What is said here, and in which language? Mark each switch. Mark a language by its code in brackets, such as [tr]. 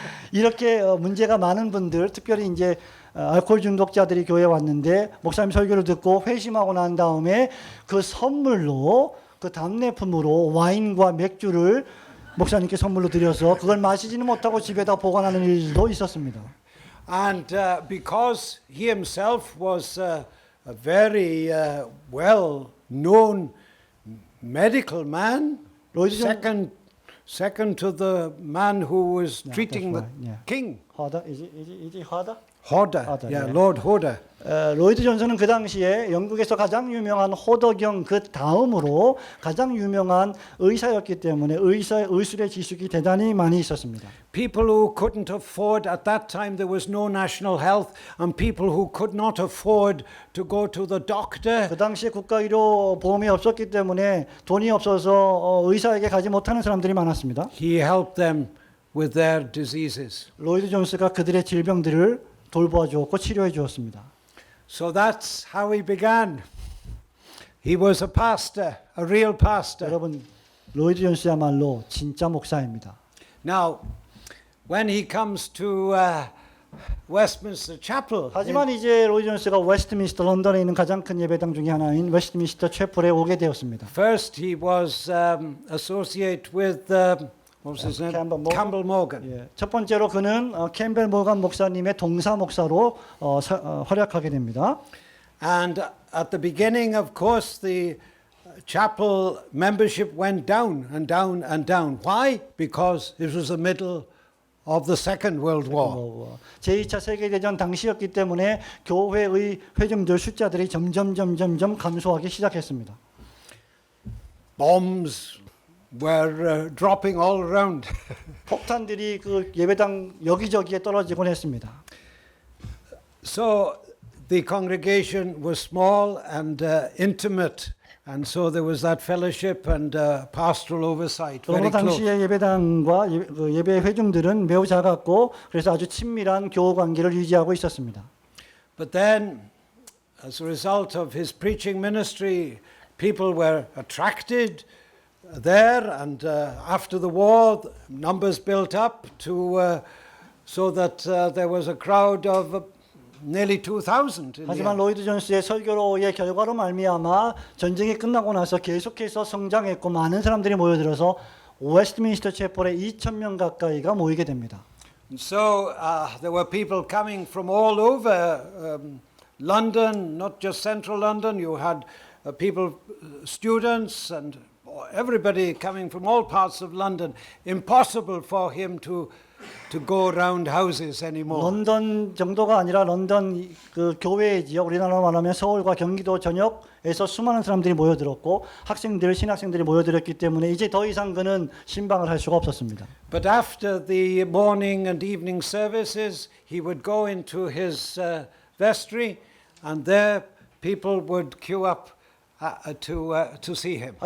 [ko] 이렇게 문제가 많은 분들, 특별히 이제 알코올 중독자들이 교회에 왔는데 목사님 설교를 듣고 회심하고 난 다음에 그 선물로 그 답례품으로 와인과 맥주를 목사님께 선물로 드려서 그걸 마시지는 못하고 집에다 보관하는 일도 있었습니다. [en] And because he himself was a very well-known medical man, [ko] 로이드 존- [en] second to the man who was Yeah, treating the that's right, yeah. king, [ko] 하다 이제 하다. [en] Hodder, Hodder, yeah, yeah. Lord Hodder. [ko] 로이드 존슨은 그 당시에 영국에서 가장 유명한 호더경 그 다음으로 가장 유명한 의사였기 때문에 의술의 지식이 대단히 많이 있었습니다. [en] People who couldn't afford, at that time there was no national health, and people who could not afford to go to the doctor, [ko] 그 당시에 국가의료 보험이 없었기 때문에 돈이 없어서 의사에게 가지 못하는 사람들이 많았습니다. [en] he helped them with their diseases. [ko] 로이드 존스가 그들의 질병들을 돌보아 주었고 치료해 주었습니다. [en] So that's how he began. He was a pastor, a real pastor. [ko] 여러분, 로이드 존스야말로 진짜 목사입니다. [en] Now, when he comes to Westminster Chapel, [ko] 하지만 이제 로이드 존스가 웨스트민스터 런던에 있는 가장 큰 예배당 중에 하나인 웨스트민스터 채플에 오게 되었습니다. [en] first he was associate with what was his name? Campbell Morgan. [ko] 예, 첫 번째로 그는 캠벨 모건 목사님의 동사 목사로 활약하게 됩니다. [en] And at the beginning, of course, the chapel membership went down and down and down. Why? Because it was the middle of the Second World War. [ko] 제2차 세계대전 당시였기 때문에 교회의 회중들 숫자들이 점점 감소하기 시작했습니다. [en] Bombs were dropping all around. [ko] 폭탄들이 그 예배당 여기저기에 떨어지곤 했습니다. [en] So the congregation was small and intimate, and so there was that fellowship and pastoral oversight very [ko] 그러나 [en] close. [ko] 당시의 예배당과 예배 회중들은 매우 작았고 그래서 아주 친밀한 교우 관계를 유지하고 있었습니다. [en] But then, as a result of his preaching ministry, people were attracted there, and after the war, numbers built up to so that there was a crowd of nearly 2,000. [ko] 하지만 로이드 존스의 설교로의 결과로 말미암아 전쟁이 끝나고 나서 계속해서 성장했고 많은 사람들이 모여들어서 웨스트민스터 채플에 2,000명 가까이가 모이게 됩니다. [en] And so there were people coming from all over London, not just central London. You had people, students, and everybody coming from all parts of London. Impossible for him to go around houses anymore. [ko] 런던 정도가 아니라 런던 그 교외 지역, 우리나라로 말하면 서울과 경기도 전역에서 수많은 사람들이 모여들었고 학생들, 신학생들이 모여들었기 때문에 이제 더 이상 그는 신방을 할 수가 없었습니다. [en] But after the morning and evening services, he would go into his vestry, and there people would queue up to see him.